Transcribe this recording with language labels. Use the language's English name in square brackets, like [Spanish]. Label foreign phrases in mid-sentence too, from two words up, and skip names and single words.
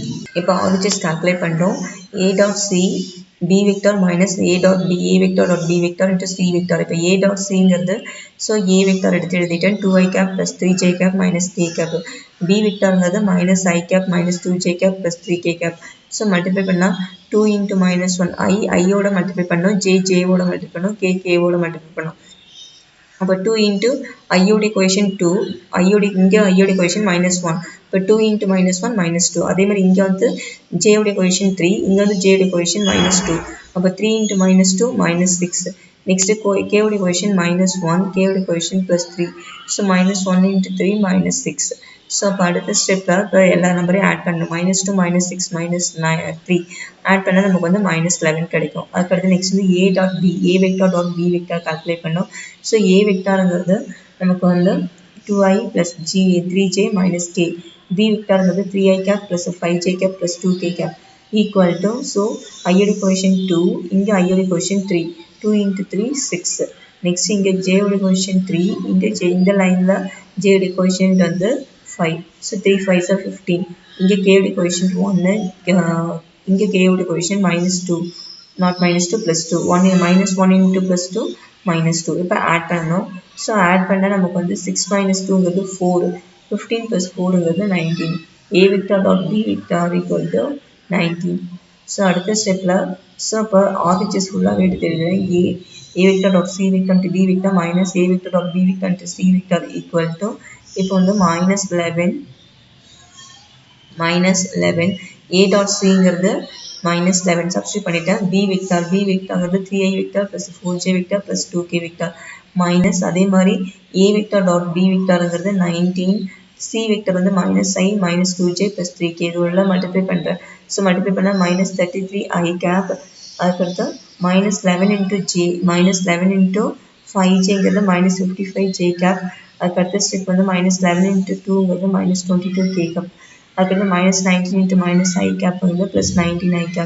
[Tamil] இப்போ [English] RHS calculate [Tamil] பண்ணுறோம். [English] A dot C B vector minus A dot B A vector dot B vector into C vector. [Tamil] இப்போ [English] A dot C [Tamil] ங்கிறது ஸோ [English] A vector [Tamil] எடுத்து எழுதிட்டேன் [English] 2i cap plus 3j cap minus k cap. B vectorங்கிறது minus I cap minus 2j cap plus 3k cap. [Tamil] ஸோ மல்டிப்ளை பண்ணால் [English] 2 into minus 1 [Tamil] I ஓட மல்டிப்ளை பண்ணோம், J ஓட மல்டிப்ளை பண்ணோம், K ஓட மல்டிப்ளை பண்ணோம். அப்போ 2 into I ஓட equation 2, இங்கே I ஓட [English] equation minus 1. [Tamil] இப்போ [English] 2 into minus 1 minus 2. [Tamil] அதே மாதிரி இங்கே வந்து J ஓட equation 3, இங்கே வந்து J ஓட [English] equation minus 2. அப்போ 3 into minus 2 minus 6. Next K ஓட equation minus 1, K ஓட equation plus 3. So minus 1 into 3 minus 6. [Tamil] ஸோ அப்போ அடுத்த ஸ்டெப்பில் இப்போ எல்லா நம்பரையும் ஆட் பண்ணணும். -2 -6 -3 ஆட் பண்ணால் நமக்கு வந்து -11 கிடைக்கும். அதுக்கடுத்து நெக்ஸ்ட் வந்து [English] A dot B A vector dot B vector calculate [Tamil] பண்ணோம். ஸோ A வெக்டாருங்கிறது நமக்கு வந்து [English] 2i plus 3j minus k. B வெக்டாருங்கிறது 3i cap plus 5j cap plus 2k cap equal to, ஸோ I ஓட equation 2, இங்கே I ஓட equation 3. [Tamil] 2 into 3 6. நெக்ஸ்ட் இங்கே J ஓட equation 3, இங்கே இந்த லைனில் J ஓட equation வந்து 5. [English] So 3 5s are 15. இங்கே K ஓட equation 1, இங்கே K ஓட equation -2, not -2 plus 2. 1 into plus 2 -2. [Tamil] இப்போ ஆட் பண்ணணும். ஸோ ஆட் பண்ணால் நமக்கு வந்து 6 minus 2ங்கிறது 4. 15 plus 4ங்கிறது 19. [English] A vector dot B vector equal to 19. [Tamil] ஸோ அடுத்த ஸ்டெப்பில் ஸோ இப்போ RHS ஃபுல்லாகவே எடுத்து எழுதுகிறேன். [English] A vector dot C vector into B vector minus A vector dot B vector into C vector equal to, [Tamil] இப்போ வந்து -11 [English] A dot C [Tamil] ங்கிறது -11 சப்ஸ்டியூட் பண்ணிட்டேன். [English] B vector 3i vector plus 4j vector plus 2k vector minus [Tamil] அதே மாதிரி [English] A vector dot B vector 19, C vector வந்து -i minus 2j plus 3k. [Tamil] இது உள்ள மல்டிப்ளை பண்ணுறேன். ஸோ மல்டிப்ளை பண்ணால் -33i cap. [English] அதுக்கடுத்து -11 into j -11 into 5jங்கிறது -55j cap. [Tamil] அதுக்கடுத்த ஸ்டெப் வந்து -11 into 2ங்கிறது -22k cap. [English] அதுக்கடுத்து -19 into -i capங்கிறது +19i cap.